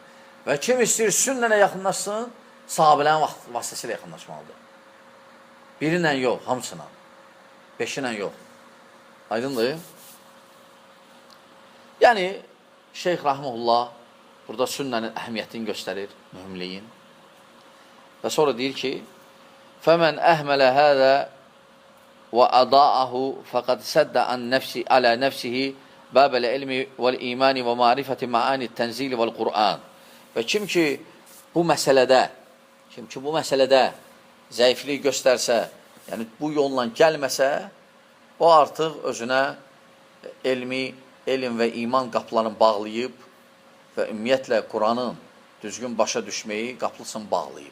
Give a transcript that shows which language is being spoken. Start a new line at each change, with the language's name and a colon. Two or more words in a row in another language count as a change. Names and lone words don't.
Azerbaijani: Və kim istəyir sünnənə yaxınlaşsın, sahabələrin vasitəsilə yaxınlaşmalıdır. Biri ilə yox, hamısına. Beşi ilə yox. Aydındır? Yəni, Şeyx Rahimullah burada sünnənin əhəmiyyətini göstərir, mühümliyin. Və sonra deyir ki,
Arabic: فَمَنْ أَهْمَلَ هَذَا وَأَضَاءَهُ فَقَدْ سَدَّ عَلَى نَفْسِهِ بَابَ الْعِلْمِ وَالْإِيمَانِ وَمَعْرِفَةِ مَعَانِ التَّنْزِيلِ وَالْقُرْآنِ.
Azerbaijani: Və kim ki bu məsələdə zəiflik göstərsə, yəni bu yolla gəlməsə, o artıq özünə elm və iman qapılarını bağlayıb və ümumiyyətlə Quranın düzgün başa düşməyi qapılısını bağlayıb.